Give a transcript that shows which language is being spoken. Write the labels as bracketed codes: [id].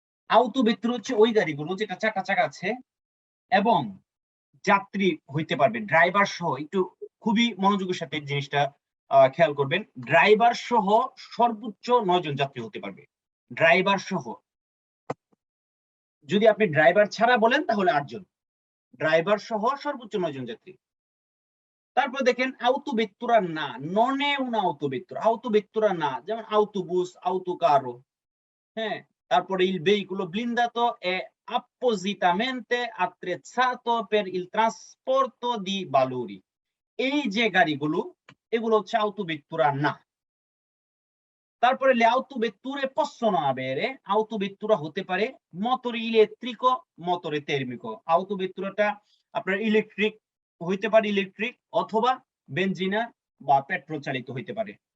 [bn] আউটোভেত্তুরা হচ্ছে ওই গাড়িগুলো যেটা 4টা চাকা আছে এবং যাত্রী হইতে পারবে ড্রাইভার সহ। একটু খুবই মনোযোগের সাথে জিনিসটা খেয়াল করবেন, ড্রাইভার সহ সর্বোচ্চ 9 জন যাত্রী হতে পারবে, ড্রাইভার সহ। যদি আপনি ড্রাইভার ছাড়া বলেন তাহলে 8 জন, ড্রাইভার সহ সর্বোচ্চ 9 জন যাত্রী। তারপর দেখেন autovettura না, [it] non è un autovettura [bn] না, যেমন autobus, autocarro, হ্যাঁ। [it] তারপরে il veicolo blindato è appositamente attrezzato per il trasporto di valori, [bn] এই যে গাড়িগুলো এগুলো হচ্ছে autovettura না। তারপরে [it] le autovetture possono avere, [bn] autovettura হতে পারে [it] motore elettrico, motore termico, [bn] autovetturata আপনার ইলেকট্রিক হইতে পারে, ইলেকট্রিক অথবা বেনজিনা বা পেট্রোল চালিত হইতে পারে।